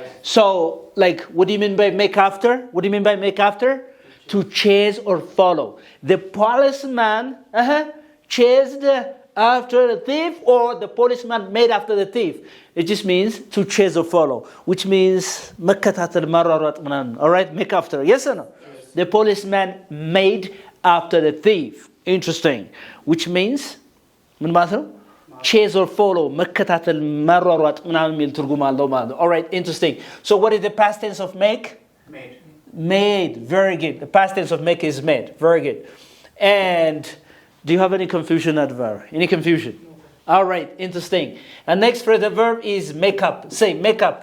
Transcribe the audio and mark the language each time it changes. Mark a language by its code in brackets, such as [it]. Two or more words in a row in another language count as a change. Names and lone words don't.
[en] So, what do you mean by make after? What do you mean by make after? To chase or follow. The policeman chased after the thief, or the policeman made after the thief. It just means to chase or follow, which means [am] መከታተል ማሯሯጥ ምናምን. [en] All right, make after. Yes or no? Yes. The policeman made after the thief. Interesting. Which means [am] ምን ማለት ነው? [en] Chase or follow, [am] መከታተል ማሯሯጥ ምናምን የሚል ትርጉም አለው ማለት ነው. [en] All right, interesting. So what is the past tense of make? Made. Very good. The past tense of make is made. Very good. And do you have any confusion, Advar? Any confusion? No. All right, interesting. And next phrasal verb is make up. Say make up.